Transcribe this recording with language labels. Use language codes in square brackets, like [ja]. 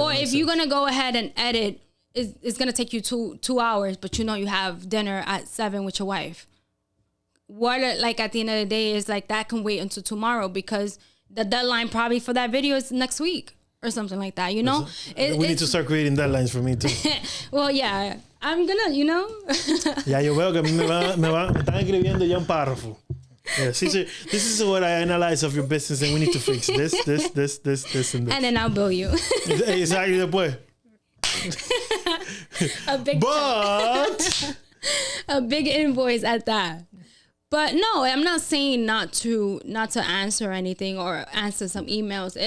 [en] or if you're going to go ahead and edit, it's going to take you 2 hours, but you have dinner at 7 with your wife. What, like, at the end of the day is like that can wait until tomorrow because the deadline probably for that video is next week or something like that, we need to start creating deadlines for me too. Well, yeah, I'm gonna, [es] Ya yo veo que a mí me están escribiendo ya un párrafo. [en] Yeah, Cesar, this is what I analyze of your business and we need to fix this, and this. And then I'll bill you. Exactly, después. A big invoice at that. But no, I'm not saying not to answer anything or answer some emails.